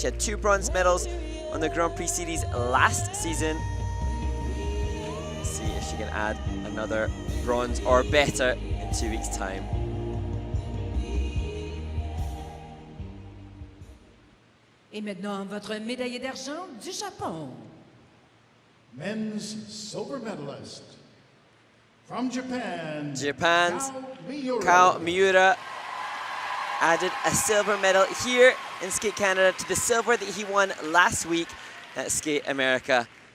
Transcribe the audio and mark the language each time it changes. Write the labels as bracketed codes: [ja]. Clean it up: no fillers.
[en] She had 2 bronze medals on the Grand Prix Series last season. Let's see if she can add another bronze or better in 2 weeks' time. [fr] Et maintenant, votre médaillé d'argent du Japon. [en] Men's silver medalist from Japan. Japan's Miura. Kao Miura added a silver medal here in Skate Canada to the silver that he won last week at Skate America.